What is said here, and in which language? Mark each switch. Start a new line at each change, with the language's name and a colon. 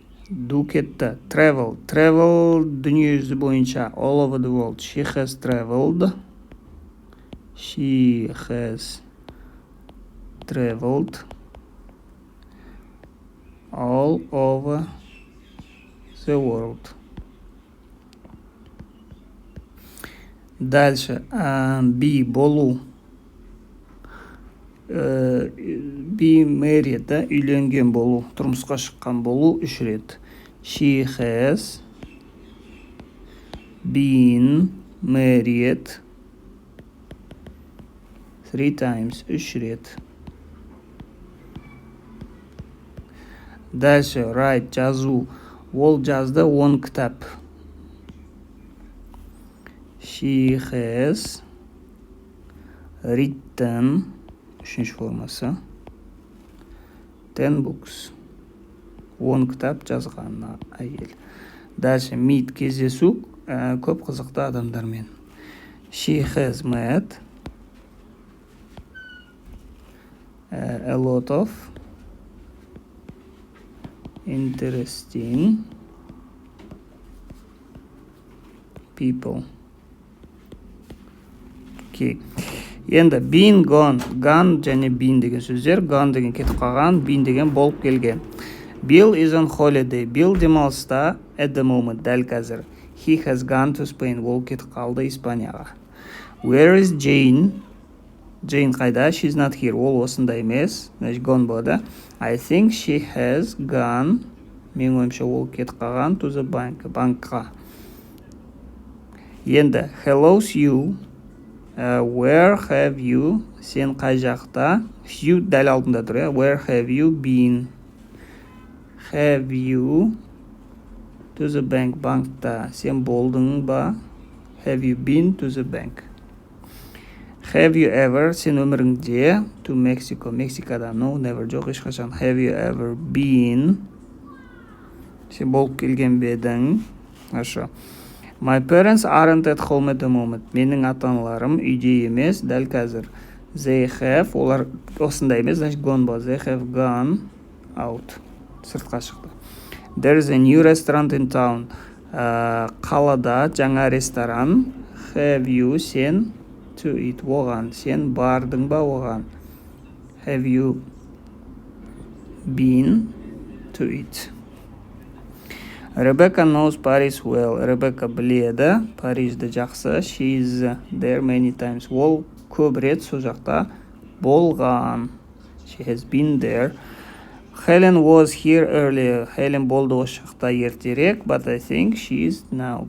English: Do кетті. Travel.
Kazakh: Travel дүние жүзі бойынша.
English: All over the world. She has traveled. She has traveled all over the world.
Russian: Дальше.
Kazakh: Be болу.
English: Be married, да?
Kazakh: Үйленген болу, тұрмысқа шыққан болу 3 рет.
English: She has been married 3 times,
Kazakh: 3 рет.
Russian: Дальше.
Kazakh: Write, жазу. Ол жазды 10 кітап.
English: She has written,
Kazakh: 3-ші формасы,
English: 10 books.
Kazakh: 10 кітап жазған әйел.
Russian: Дальше.
Kazakh: Meet, кездесу, көп қызықты адамдармен.
English: She has met a lot of interesting people. Окей.
Kazakh: Енді been, gone. Gone және been деген сөздер. Gone деген кетіп қалған, been деген болып келген.
English: Bill is on holiday.
Kazakh: Bill демалыста
English: at the moment,
Kazakh: дәл қазір.
English: He has gone to Spain.
Kazakh: Ол кетіп қалды Испанияға.
English: Where is Jane?
Kazakh: Jane қайда?
English: She's not here.
Kazakh: Ол осында емес.
Russian: Значит,
Kazakh: gone болады.
English: I think she has gone.
Kazakh: Мен ойымша ол кетіп қалған
English: to the bank.
Kazakh: Банкқа.
English: Енді hello you. Where have you?
Kazakh: Сен қай жақта? You дәл алдында тұр.
English: Where have you been? Have you to the bank?
Kazakh: Банкта. Сен болдың ба?
English: Have you been to the bank? Have you ever,
Kazakh: сен өміріңде,
English: to Mexico, Мексикада, no, never,
Kazakh: жоқ, ешқашан.
English: Have you ever been,
Kazakh: сен болып келген бе едің?
Russian: Хорошо.
English: My parents aren't at home at the moment.
Kazakh: Менің ата-аналарым үйде емес, дәл қазір.
English: They have,
Kazakh: олар осында емес,
Russian: значит,
Kazakh: gone ба.
English: They have gone out.
Kazakh: Сыртқа шықты.
English: There's a new restaurant in town.
Kazakh: Қалада жаңа ресторан.
English: Have you, сен, to eat, оған.
Kazakh: Сен бардың ба оған?
English: Have you been to eat? Rebecca knows Paris well.
Kazakh: Rebecca біледі Парижді жақсы.
English: She's there many times.
Kazakh: Ол көп рет сол жақта болған.
English: She has been there. Helen was here earlier.
Kazakh: Helen болды осы жақта ертерек.
English: But I think she's now.